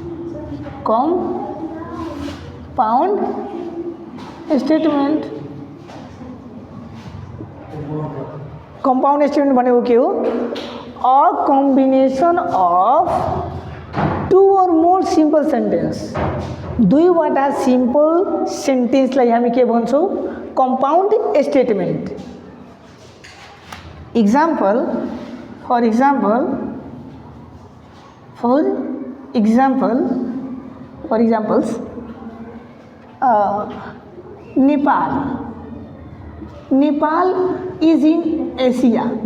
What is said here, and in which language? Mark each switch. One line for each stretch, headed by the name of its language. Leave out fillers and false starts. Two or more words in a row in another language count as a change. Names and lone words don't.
English: compound statement
Nepali: भनेको के हो
English: a combination of two or more simple sentence
Nepali: दुईवटा
English: simple sentenceलाई
Nepali: हामी के भन्छौँ
English: compound statement. फर examples Nepal is in Asia